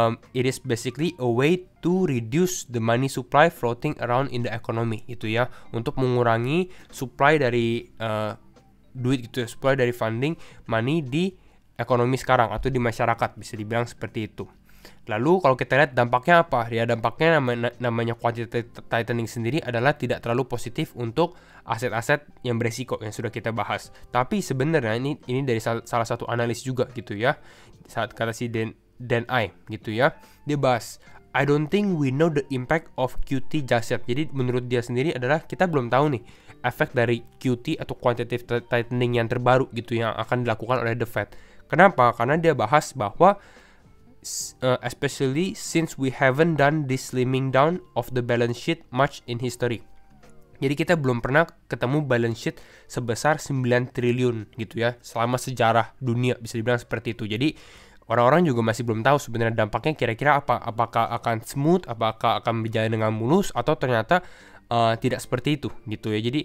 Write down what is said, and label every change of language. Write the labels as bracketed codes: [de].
[en] It is basically a way to reduce the money supply floating around in the economy [id] gitu ya, untuk mengurangi supply dari duit gitu ya, supply dari funding money di ekonomi sekarang atau di masyarakat, bisa dibilang seperti itu. Lalu kalau kita lihat dampaknya apa? Ya, dampaknya namanya quantitative tightening sendiri adalah tidak terlalu positif untuk aset-aset yang beresiko yang sudah kita bahas. Tapi sebenarnya ini dari salah satu analis juga gitu ya. Saat kata si Dan I gitu ya, dia bahas, [en] I don't think we know the impact of QT just yet. [id] Jadi menurut dia sendiri adalah kita belum tahu nih efek dari QT atau quantitative tightening yang terbaru gitu yang akan dilakukan oleh The Fed. Kenapa? Karena dia bahas bahwa [en] especially since we haven't done this slimming down of the balance sheet much in history. [id] Jadi kita belum pernah ketemu balance sheet sebesar 9 triliun gitu ya selama sejarah dunia, bisa dibilang seperti itu. Jadi orang-orang juga masih belum tahu sebenarnya dampaknya kira-kira apa. Apakah akan smooth, apakah akan berjalan dengan mulus, atau ternyata tidak seperti itu gitu ya.